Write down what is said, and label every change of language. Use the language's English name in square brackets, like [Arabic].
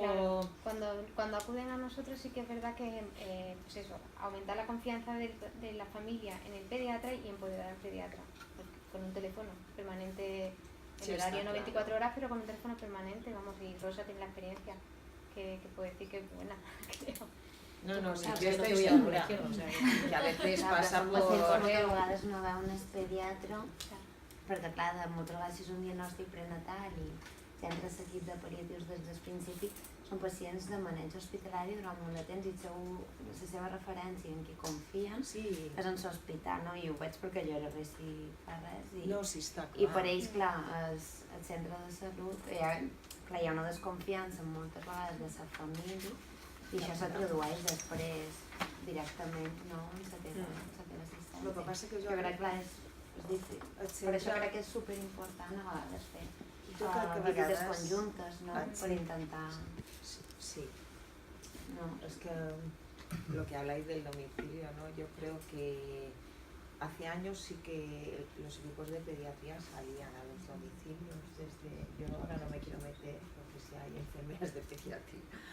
[Spanish] Claro, cuando acuden a nosotros sí que es verdad que pues eso, aumentar la confianza de la familia en el pediatra y empoderar al pediatra. Con un teléfono permanente, en horario no 24 horas, pero con un teléfono permanente, vamos, y Rosa tiene la experiencia que puede decir que es buena, creo. No, sí, yo estoy estoy segura que a veces passa por... [Catalan] Perquè a vegades no veuen el pediatre, perquè clar, moltes vegades és un diagnòstic prenatal i centres seguits de paliatius des del principi, són pacients de maneig hospitalari durant molt de temps i la seva referència en qui confien és en l'hospital, no? I ho veig perquè jo era res si fa res i per ells, clar, el centre de salut hi ha una desconfiança moltes vegades de la família i això se tradueix després directament, no?, en la teva assistència. El que passa que jo crec que és difícil. Per això crec que és superimportant a vegades fer visites conjuntes, no?, per intentar... Sí. [Spanish] No, es que lo que habláis del domicilio, ¿no? Yo creo que hace años sí que los equipos de pediatría salían a los domicilios yo ahora no me quiero meter porque si hay enfermeras de pediatría.